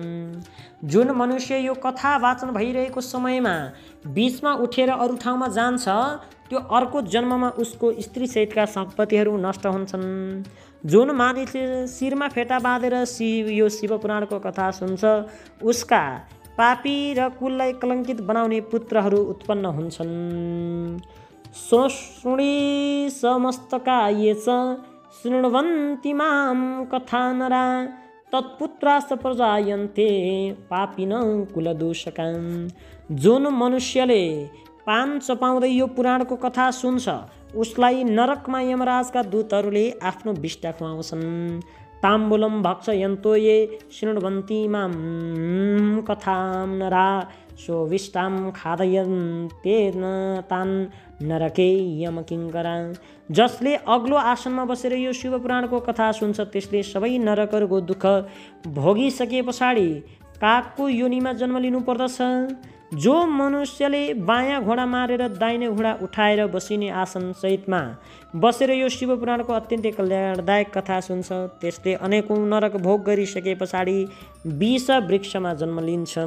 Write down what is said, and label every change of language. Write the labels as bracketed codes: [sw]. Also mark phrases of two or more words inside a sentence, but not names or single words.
[ne] जुन मनुष्य यो कथा वाचन भइरहेको समयमा बीचमा उठेर अरू ठाउँमा जान्छ त्यो अर्को जन्ममा उसको स्त्री सहितका सम्पत्तिहरू नष्ट हुन्छन्। जुन मानिसले शिरमा फेटा बाँधेर यो शिवपुराणको कथा सुन्छ उसका पापी र कुललाई कलङ्कित बनाउने पुत्रहरू उत्पन्न हुन्छन्। [sa] सोष्णी समस्तका ये च शृण्वन्ति मां कथा नरा तत्पुत्रास प्रजायन्ते पापिन कुलदूषकान्। [ne] जुन मनुष्यले पान चपाउँदै यो पुराणको कथा सुन्छ उसलाई नरकमा यमराजका दूतहरूले आफ्नो बिष्टा खुवाउँछन्। [sa] ताम्बुलम भक्षयन्तो ये शृण्वन्ति मां कथां नरा सोविष्टां खादयन्तेन तान् नरके यमकिङ्करा। [ne] जसले अग्लो आसनमा बसेर यो शिव पुराणको कथा सुन्छ त्यसले सबै नरकहरूको दुःख भोगिसके पछाडि कागको योनिमा जन्म लिनु पर्दछ। जो मनुष्यले बायाँ घोडा मारेर दाहिने घोडा उठाएर बसिने आसन सहितमा बसेर यो शिव पुराणको अत्यन्तै कल्याणदायक कथा सुन्छ त्यसले अनेकौँ नरक भोग गरिसके पछाडि विष वृक्षमा जन्म लिन्छन्।